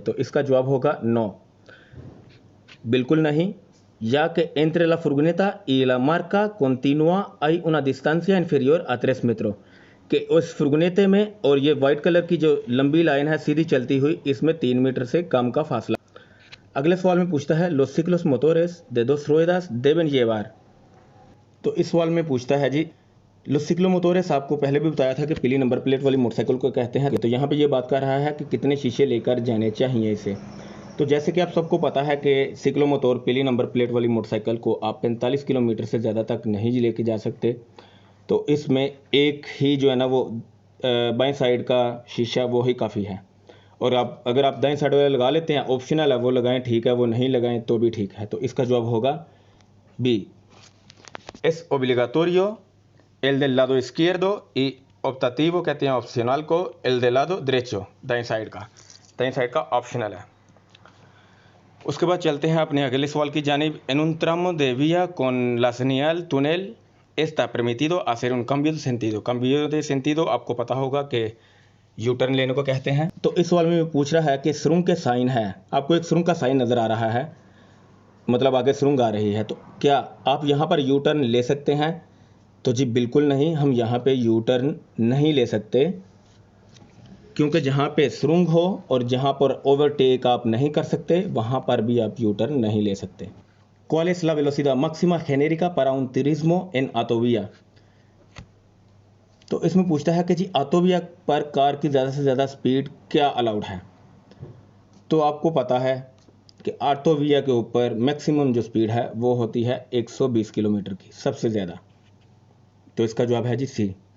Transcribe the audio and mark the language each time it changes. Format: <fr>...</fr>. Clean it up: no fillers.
<hi>तो इसका जवाब होगा नो, बिल्कुल नहीं। या कि</hi> <es>entre la furgoneta y la marca continua hay una distancia inferior a 3 metros,</es> <hi>कि उस फुर्गनेते में और ये वाइट कलर की जो लंबी लाइन है सीधी चलती हुई, इसमें 3 मीटर से कम का फासला। अगले सवाल में पूछता है</hi> <es>los ciclos motores de dos ruedas deben llevar।</es> <hi>तो इस सवाल में पूछता है जी</hi> <es>los ciclomotores,</es> <hi>आपको पहले भी बताया था कि पीली नंबर प्लेट वाली मोटरसाइकिल को कहते हैं। तो यहाँ पे ये बात कर रहा है कि कितने शीशे लेकर जाने चाहिए इसे। तो जैसे कि आप सबको पता है कि सिक्लोमोटोर पीली नंबर प्लेट वाली मोटरसाइकिल को आप 45 किलोमीटर से ज़्यादा तक नहीं लेके जा सकते। तो इसमें एक ही जो है ना वो बाएं साइड का शीशा वो ही काफ़ी है, और आप अगर आप दाएं साइड वाला लगा लेते हैं, ऑप्शनल है, वो लगाएं ठीक है, वो नहीं लगाएं तो भी ठीक है। तो इसका जवाब होगा B,</hi> <es>es obligatorio el del lado izquierdo y optativo</es> <hi>कहते हैं ऑप्शनल को,</hi> <es>el del lado derecho</es> <hi>दाएं साइड का ऑप्शनल है। उसके बाद चलते हैं अपने अगले सवाल की जानिब।</hi> <es>en un tramo de vía con la señal túnel está permitido hacer un cambio de sentido। cambio de sentido</es> <hi>आपको पता होगा कि यू टर्न लेने को कहते हैं। तो इस सवाल में पूछ रहा है कि सुरंग के साइन है, आपको एक सुरंग का साइन नज़र आ रहा है, मतलब आगे सुरंग आ रही है, तो क्या आप यहाँ पर यू टर्न ले सकते हैं? तो जी बिल्कुल नहीं, हम यहाँ पे यू टर्न नहीं ले सकते, क्योंकि जहाँ पे सुरंग हो और जहाँ पर ओवरटेक आप नहीं कर सकते वहाँ पर भी आप यू टर्न नहीं ले सकते।</hi> <es>¿Cuál es la velocidad máxima genérica para un turismo en autovía?</es> <hi>तो इसमें पूछता है कि जी ऑटोविया पर कार की ज़्यादा से ज़्यादा स्पीड क्या अलाउड है। तो आपको पता है कि ऑटोविया के ऊपर मैक्सिमम जो स्पीड है वो होती है 120 किलोमीटर की, सबसे ज़्यादा। तो इसका जवाब है जी सी।</hi>